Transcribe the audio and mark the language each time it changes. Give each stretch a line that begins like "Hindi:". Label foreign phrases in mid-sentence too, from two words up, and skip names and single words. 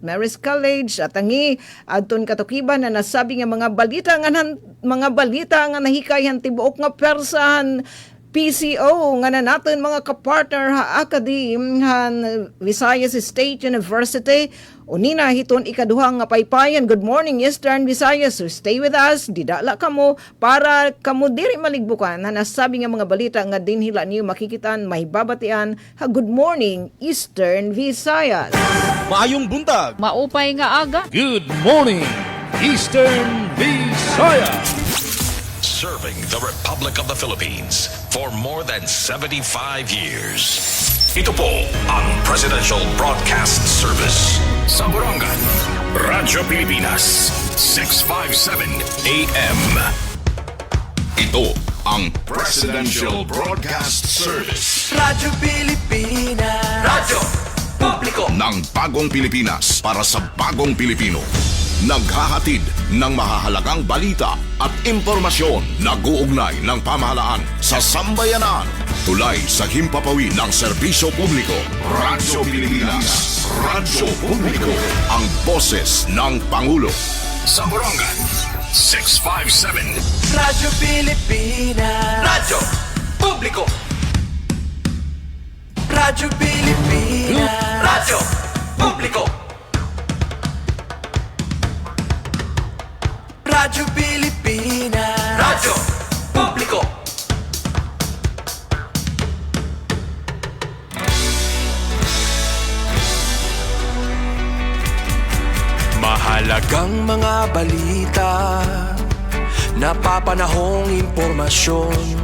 Waray: Mary's College at tangi adton katukiban na nasabi nga mga balita nga nahikayan tibuok nga persahan PCO nga na natin mga kapartner ha Academe han Visayas State University unina hiton ikaduha nga paypayan.
English: Good morning Eastern Visayas,
Waray: so stay with us didala kamo para kamo diri maligbukan na nasabi nga mga balita nga dinhila niyo makikitan mahibabatian ha
English: Good morning Eastern Visayas.
Cebuano: Maayong buntag.
Waray: Maupay nga aga.
English: Good morning, Eastern Visaya. Serving the Republic of the Philippines for more than 75 years.
Filipino: Ito po ang Presidential Broadcast Service sa Borongan, Radyo Pilipinas, 657 AM. Ito ang Presidential Broadcast Service Radyo Pilipinas, radyo publiko ng Bagong Pilipinas para sa Bagong Pilipino. Naghahatid ng mahahalagang balita at impormasyon na guugnay ng pamahalaan sa sambayanan. Tulay sa himpapawid ng serbisyo publiko. Radyo Pilipinas, radyo publiko, ang boses ng Pangulo. Sa Borongan, 657. Radyo Pilipinas, radyo publiko Radyo Pilipinas, radyo publiko Radyo Pilipinas, radyo publiko Mahalagang mga balita, napapanahong impormasyon.